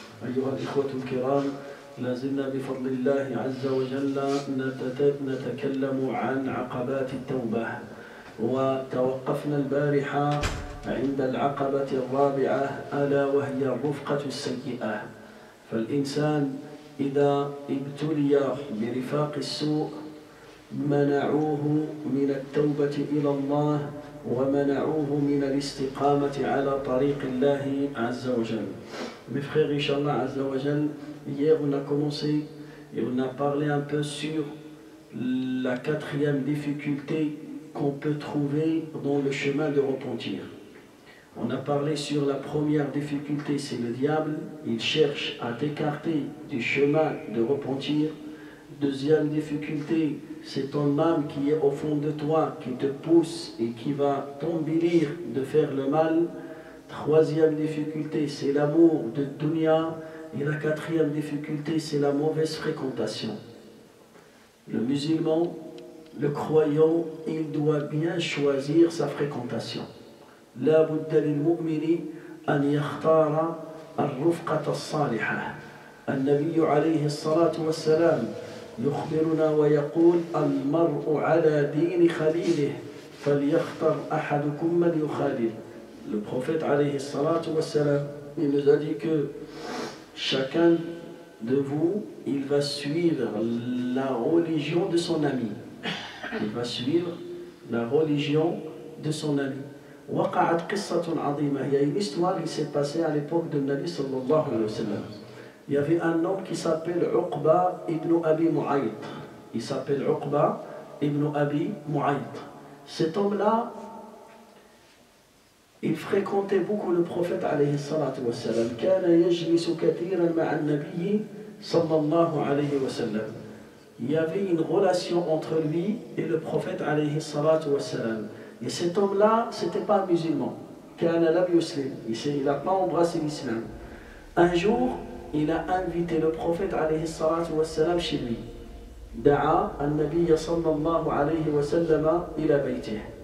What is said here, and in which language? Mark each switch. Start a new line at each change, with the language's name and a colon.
Arabic: أيها الإخوة الكرام، لازلنا بفضل الله عز وجل نتكلم عن عقبات التوبة، وتوقفنا البارحة عند العقبة الرابعة، ألا وهي الرفقة السيئة. فالإنسان إذا ابتلي برفاق السوء منعوه من التوبة إلى الله، ومنعوه من الاستقامة على طريق الله عز وجل.
French: Mes frères, Inch'Allah Azza wa Jal, hier on a commencé et on a parlé un peu sur la quatrième difficulté qu'on peut trouver dans le chemin de repentir. On a parlé sur la première difficulté, c'est le diable, il cherche à t'écarter du chemin de repentir. Deuxième difficulté, c'est ton âme qui est au fond de toi, qui te pousse et qui va t'embellir de faire le mal. Troisième difficulté, c'est l'amour de dunya. Et la quatrième difficulté, c'est la mauvaise fréquentation. Le musulman, le croyant, il doit bien choisir sa fréquentation.
Arabic: لا بد للمؤمن أن يختار الرفقة الصالحة. النبي عليه الصلاة والسلام يخبرنا ويقول: المرء على دين خليله فليختر أحدكم من يخالل.
French: Le prophète alayhi salatu wassalam, il nous a dit que chacun de vous, il va suivre la religion de son ami. Il va suivre la religion de son ami.
Arabic: وقعت قصة عظيمة.
French: Il y a une histoire qui s'est passée à l'époque de Nabi sallallahu alayhi wa sallam. Il y avait un homme qui s'appelle Uqba ibn Abi Mu'ayt. Il s'appelle Uqba ibn Abi Mu'ayt. Cet homme-là, il fréquentait beaucoup le prophète alayhi salatu wa sallam.
Arabic: كان يجلس كثيرا مع النبي صلى الله عليه وسلم.
French: Il y avait une relation entre lui et le prophète alayhi salatu wa sallam. Et cet homme-là, c'était pas un musulman.
Arabic: كان لم يسلم.
French: Il n'a pas embrassé l'islam. Un jour, il a invité le prophète alayhi salatu wa sallam chez lui.
Arabic: دعا النبي صلى الله عليه وسلم إلى بيته.